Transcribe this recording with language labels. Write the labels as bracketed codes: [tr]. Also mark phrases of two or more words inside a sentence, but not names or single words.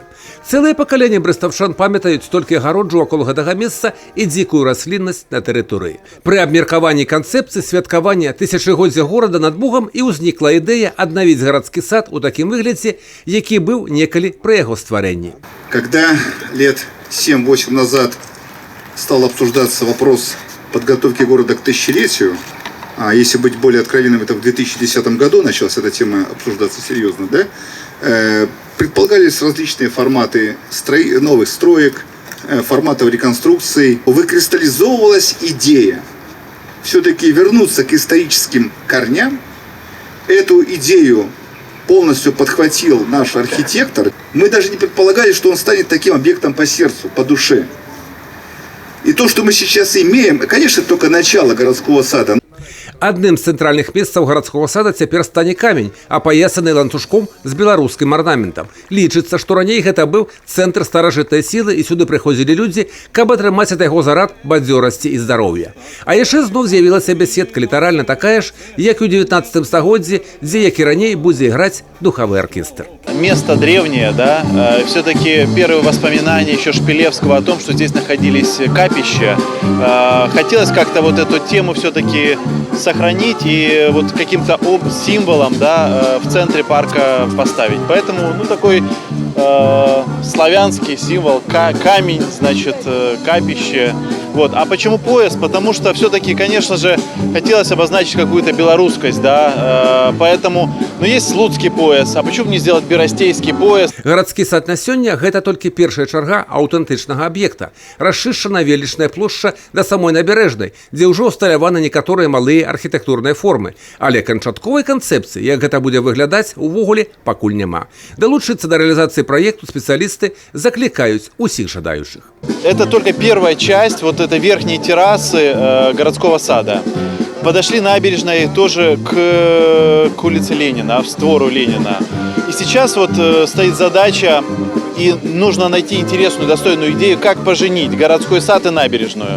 [be] Цэлыя пакаленні брэстаўчан памятаюць толькі агароджу вакол гэтага месца і дзікую расліннасць на тэрыторыі. Пры абмеркаванні канцэпцыі святкавання тысячагоддзя горада над Бугам і ўзнікла ідэя аднавіць гарадскі сад у такім выглядзе, які быў некалі пры яго стварэнні. [ru] Когда лет 7-8 назад стал обсуждаться вопрос подготовки города к тысячелетию, а если быть более откровенным, это в 2010 году началась эта тема обсуждаться серьезно, да? Предполагались различные форматы новых строек, форматов реконструкций. Выкристаллизовывалась идея все-таки вернуться к историческим корням. Эту идею полностью подхватил наш архитектор. Мы даже не предполагали, что он станет таким объектом по сердцу, по душе. И то, что мы сейчас имеем, конечно, только начало городского сада. [be] Адным з цэнтральных месцаў гарадскога сада цяпер стане камень, апаясаны ланцужком з беларускім арнаментам. Лічыцца, што раней гэта быў цэнтр старажытнай сілы і сюды прыходзілі людзі, каб атрымаць ад яго зарад бадзёрасці і здароўя. А яшчэ зноў з'явілася бяседка літаральна такая ж, як і ў 19 стагоддзі, дзе, як і раней, будзе іграць духавы оркестр. [ru] Место древнее, да, все-таки первые воспоминания еще Шпилевского о том, что здесь находились капища. Хотелось как-то вот эту тему все-таки сохранить и вот каким-то символом, да, в центре парка поставить. Поэтому, ну, такой славянский символ, камень, значит, капище. Вот. А почему пояс? Потому что все-таки, конечно же, хотелось обозначить какую-то белорусскость, да, поэтому, ну, есть слуцкий пояс, а почему не сделать берастейский пояс? [be] Гарадскі сад на сёння – гэта толькі першая чарга аўтэнтычнага аб'екта. Расчышчана велічная плошча да самой набярэжнай, дзе ўжо ўсталяваны некаторыя малыя архітэктурныя формы. Але канчатковай канцэпцыі, як гэта будзе выглядаць, увогуле пакуль няма. Далучыцца да рэалізацыі праекту спецыялісты заклікаюць усіх жадаючых. [ru] Это только первая часть вот этой верхней террасы городского сада. Подошли набережной тоже к улице Ленина, в створу Ленина. И сейчас вот стоит задача, и нужно найти интересную, достойную идею, как поженить городской сад и набережную.